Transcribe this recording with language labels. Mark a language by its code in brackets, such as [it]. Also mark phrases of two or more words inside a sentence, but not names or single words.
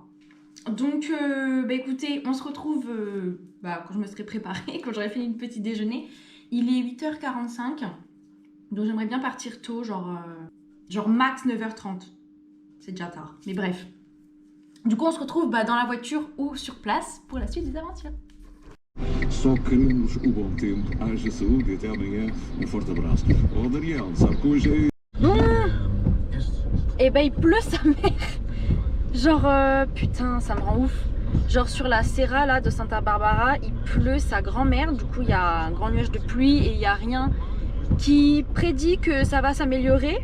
[fr] Donc, écoutez, on se retrouve quand je me serai préparée, quand j'aurai fini le petit déjeuner. Il est 8h45. Donc j'aimerais bien partir tôt, genre max 9h30. C'est déjà tard, mais bref. Du coup on se retrouve dans la voiture ou sur place pour la suite des aventures. [pt] Só queremos o bom tempo, haja saúde e até amanhã. Forte abraço. Oh Daniel, sabe que hoje [fr] Et il pleut sa mère. Genre putain ça me rend ouf. Genre sur la Serra là de Santa Barbara, il pleut sa grand-mère. Du coup il y a un grand nuage de pluie et il n'y a rien qui prédit que ça va s'améliorer.